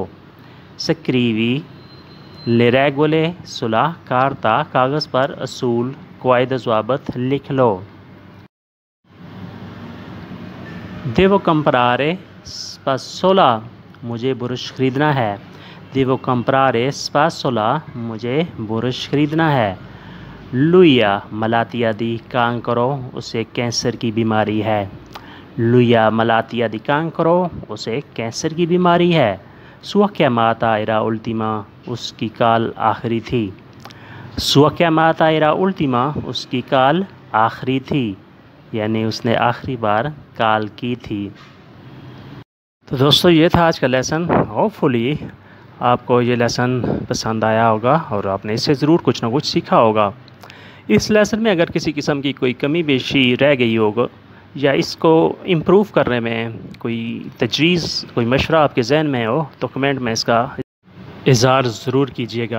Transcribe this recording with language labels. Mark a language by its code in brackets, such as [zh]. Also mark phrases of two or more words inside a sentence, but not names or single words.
[it] scrivi le regole sulla carta, [ur] کاغذ پر اصول قواعد ضوابط لکھ لو. [it] devo comprare spazzola, [ur] مجھے برش خریدنا ہے. [it] devo comprare spazzola, [ur] مجھے برش خریدنا ہے. [it] Lui ha malattia di cancro, [ur] اسے کینسر کی بیماری ہے. [it] Lui ha malattia di cancro, [ur] اسے کینسر کی بیماری ہے. [it] Sua chiamata era ultima, [ur] اس کی کال آخری تھی. [it] Sua chiamata era ultima, [ur] اس کی کال آخری تھی، یعنی اس نے آخری بار کال کی تھی. تو دوستو یہ تھا آج کا لیسن۔ ہوپفلی آپ کو یہ لیسن پسند آیا ہوگا اور آپ نے اس سے ضرور کچھ نہ کچھ سیکھا ہوگا. اس لیسن میں اگر کسی قسم کی کوئی کمی بیشی رہ گئی ہوگا یا اس کو امپروو کرنے میں کوئی تجویز، کوئی مشورہ آپ کے ذہن میں ہو تو کمنٹ میں اس کا اظہار ضرور کیجیے گا.